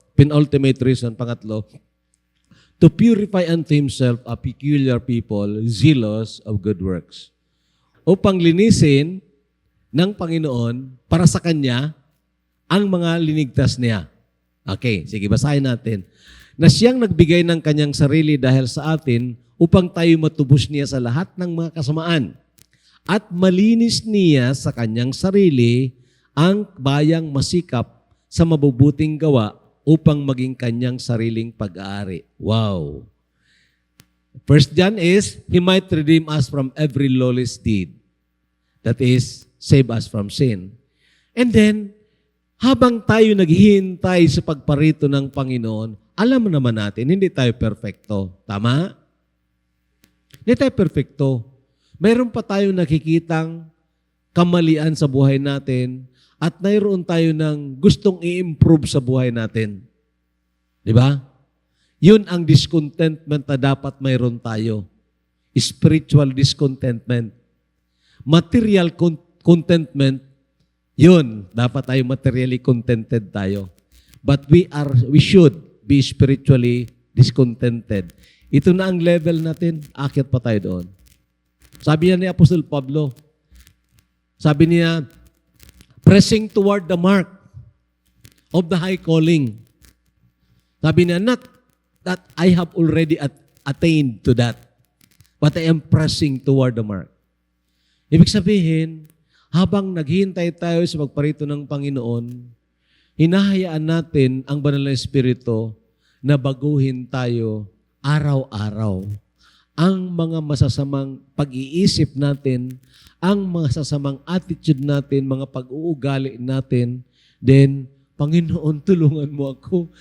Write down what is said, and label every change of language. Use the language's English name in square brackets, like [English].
[English] Penultimate reason, [Filipino] pangatlo, [English] to purify unto himself a peculiar people, zealous of good works. [Filipino] Upang linisin ng Panginoon para sa Kanya ang mga linigtas niya. Okay, sige, basahin natin. Na siyang nagbigay ng Kanyang sarili dahil sa atin upang tayo matubos niya sa lahat ng mga kasamaan. At malinis niya sa Kanyang sarili ang bayang masikap sa mabubuting gawa upang maging Kanyang sariling pag-aari. Wow! [English] First John is, He might redeem us from every lawless deed. That is, save us from sin. And then, [Filipino] habang tayo naghihintay sa pagparito ng Panginoon, alam naman natin, hindi tayo perfecto. Tama? Hindi tayo perfecto. Mayroon pa tayo nakikitang kamalian sa buhay natin at mayroon tayo ng gustong i-improve sa buhay natin. Di ba? Yun ang discontentment na dapat mayroon tayo. [English] Spiritual discontentment. Material contentment, [Filipino] yun, dapat tayo [English] materially contented tayo. But we should be spiritually discontented. [Filipino] Ito na ang level natin, akyat pa tayo doon. Sabi niya ni Apostol Pablo, sabi niya, [English] pressing toward the mark of the high calling. [Filipino] Sabi niya, [English] not that I have already attained to that, but I am pressing toward the mark. [Filipino] Ibig sabihin, habang naghihintay tayo sa pagparito ng Panginoon, hinahayaan natin ang Banal na Espiritu na baguhin tayo araw-araw. Ang mga masasamang pag-iisip natin, ang mga sasamang attitude natin, mga pag-uugali natin, then, Panginoon, tulungan mo ako.